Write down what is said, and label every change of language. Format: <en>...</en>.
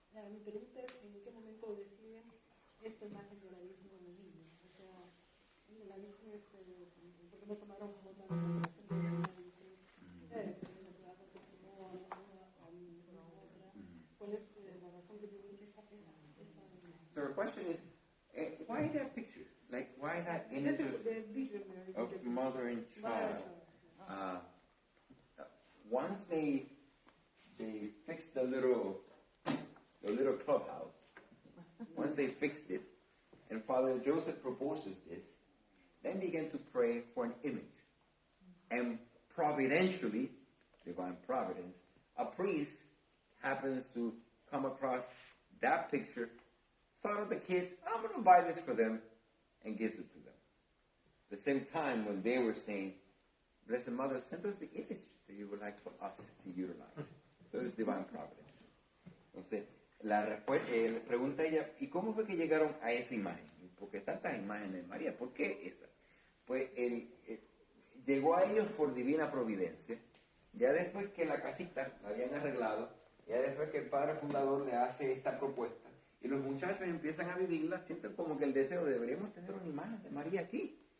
<es>Mi pregunta es, ¿en qué momento deciden esta imagen de la Virgen con el niño? O sea, la Virgen es, ¿por qué no tomaron como una relación de la Virgen? ¿Cuál es la razón que tiene esa?</es> <en>So the question is, why that picture? Like, why that image of mother and child? Once they fixed the little clubhouse, once they fixed it, and Father Joseph proposes this, then began to pray for an image. And providentially, divine providence, a priest happens to come across that picture, thought of the kids, I'm going to buy this for them, and gives it to them. At the same time when they were saying, Blessed Mother, send us the image that you would like for us to utilize. So it's divine providence.</en> <es>Entonces, le pregunta ella, ¿y cómo fue que llegaron a esa imagen? Porque tantas imágenes de María, ¿por qué esa? Pues llegó a ellos por divina providencia. Ya después que la casita la habían arreglado, ya después que el padre fundador le hace esta propuesta, y los muchachos empiezan a vivirla, sienten como que el deseo de deberíamos tener una imagen de María aquí.</es>